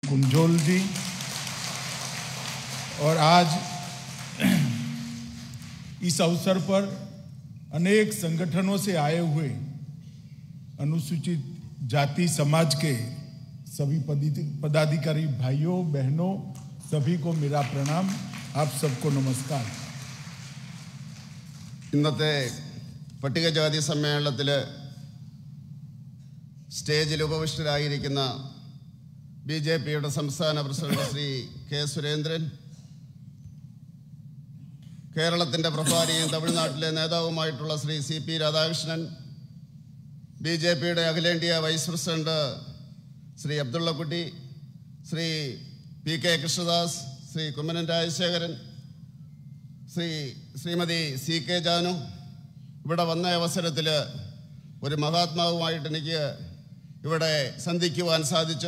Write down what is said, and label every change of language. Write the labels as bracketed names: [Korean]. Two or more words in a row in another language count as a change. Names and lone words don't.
[Hindi] कुंजोल जी और आज इस अवसर पर अनेक संगठनों से आए हुए अनुसूचित जाति समाज के सभी पदाधिकारी भाइयों बहनों सभी को मेरा प्रणाम। आप सबको नमस्कार। [Malayalam] ഇന്നത്തെ പട്ടികജാതി സമ്മേളനത്തിൽ സ്റ്റേജിൽ ഉപവിഷ്ടരായിരിക്കുന്ന ബിജെപിയുടെ സംസ്ഥാന പ്രസിഡന്റ് ശ്രീ കെ സുരേന്ദ്രൻ, കേരളത്തിന്റെ പ്രഭാരിയും തമിഴ്നാട്ടിലെ നേതാവുമായിട്ടുള്ള ശ്രീ സി പി രാധാകൃഷ്ണൻ, ബിജെപിയുടെ അഖിലേന്ത്യാ വൈസ് പ്രസിഡന്റ് ശ്രീ അബ്ദുള്ളക്കുട്ടി, ശ്രീ പി കെ കൃഷ്ണദാസ്, ശ്രീ കുമ്മനം രാജശേഖരൻ, ശ്രീമതി സി കെ ജാനു, ഇവിടെ വന്ന അവസരത്തിൽ ഒരു മഹാത്മാവുമായിട്ട് എനിക്ക് ഇവിടെ സന്ധിക്കുവാൻ സാധിച്ചു.